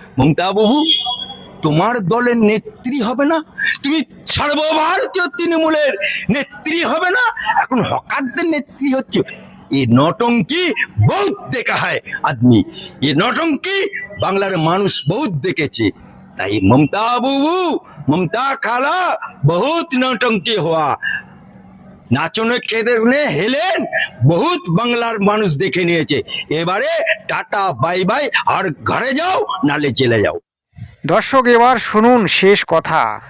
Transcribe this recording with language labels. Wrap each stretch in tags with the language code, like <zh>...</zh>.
<bn>ममता बाबू, তোমার দলের নেত্রী হবে না? তুমি সর্বভারতীয় তৃণমূলের নেত্রী হবে না? এখন হকারদের নেত্রী হচ্ছে।</bn> <hi>ये नौटंकी बहुत देखा है आदमी, ये नौटंकी</hi> <bn>বাংলার মানুষ</bn> <hi>बहुत देखेছে।</hi> <bn>তাই মমতা বাবু,</bn> <hi>ममता खाला बहुत नौटंकी हुआ,</hi> <bn>নাচনে কেঁদে হেলেন, বহুত বাংলার মানুষ দেখে নিয়েছে। এবারে টাটা বাই বাই, আর ঘরে যাও নালে জেলে যাও। দর্শক, এবার শুনুন শেষ কথা।</bn>